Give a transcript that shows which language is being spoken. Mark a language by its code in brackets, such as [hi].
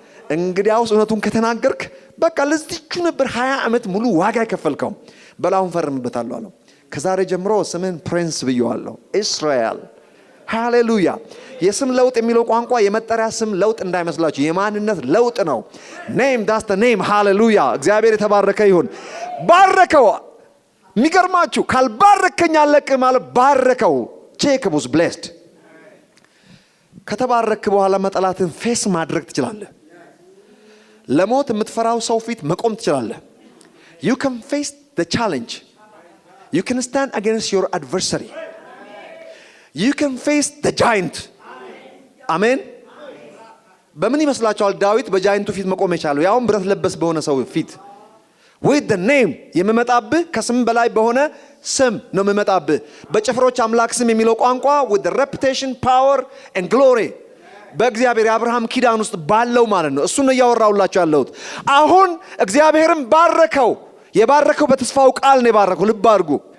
[am] እንግዲያውስ እውነቱን ከተናገርክ በቃ ለዚህቹ ነበር 20 ዓመት ሙሉ ዋጋ የከፈልከው። በላውን ፈርምበታለሁ አለው። ከዛሬ ጀምሮ ስምን ፕሪንስ ብየዋለሁ፣ እስራኤል። ሃሌሉያ። የስም ለውጥ የሚለው ቋንቋ የመጠሪያ ስም ለውጥ እንዳይመስላችሁ የማንነት ለውጥ ነው። [en] ኔም ዳስ ዘ ኔም። [am] ሃሌሉያ። እግዚአብሔር የተባረከ ይሁን። ባረከው። የሚገርማችሁ ካልባረከኝ አለቅም ማለት ባረከው። ጄኮብ [en] was blessed። [am] ከተባረክ በኋላ መጠላትን ፌስ ማድረግ ትችላለህ። ለሞት የምትፈራው ሰው ፊት መቆም ትችላለህ። [en] you can face the challenge. you can stand against your adversary. you can face the giant. [am] አሜን። በምን ይመስላችኋል ዳዊት በጃይንቱ ፊት መቆም የቻለው? ያውም ብረት ለበስ በሆነ ሰው ፊት። [en] with the name [am] የምመጣብህ ከስም በላይ በሆነ ስም ነው የምመጣብህ። በጭፍሮች አምላክ ስም የሚለው ቋንቋ [en] with the reputation, power and glory [am] በእግዚአብሔር የአብርሃም ኪዳን ውስጥ ባለው ማለት ነው። እሱን ነው እያወራሁላችሁ ያለሁት። አሁን እግዚአብሔርም ባረከው። የባረከው በተስፋው ቃል ነው የባረከው። ልብ አድርጉ።